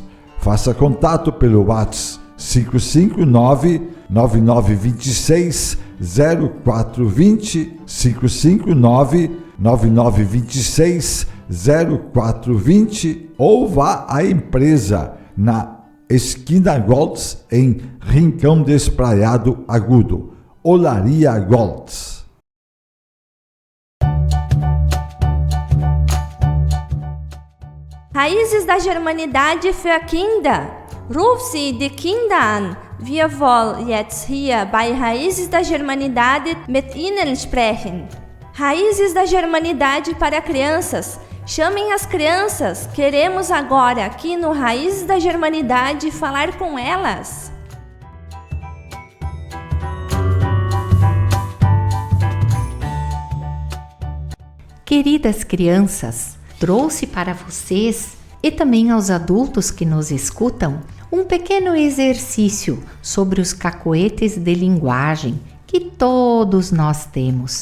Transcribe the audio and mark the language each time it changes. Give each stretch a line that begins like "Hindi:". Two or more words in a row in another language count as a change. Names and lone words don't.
Portuguese: Faça contato pelo WhatsApp 559-9926-0420, 559-9926-0420 ou vá à empresa na Esquina Goltz, em Rincão Despraiado, Agudo. Olaria Goltz.
German: Raízes da Germanidade für Kinder. Ruf sie die Kinder an. Wir wollen jetzt hier bei Raízes da Germanidade mit ihnen sprechen.
Portuguese: Raízes da Germanidade para crianças. Chamem as crianças. Queremos agora, aqui no Raízes da Germanidade, falar com elas. Queridas crianças, trouxe para vocês e também aos adultos que nos escutam um pequeno exercício sobre os cacoetes de linguagem que todos nós temos.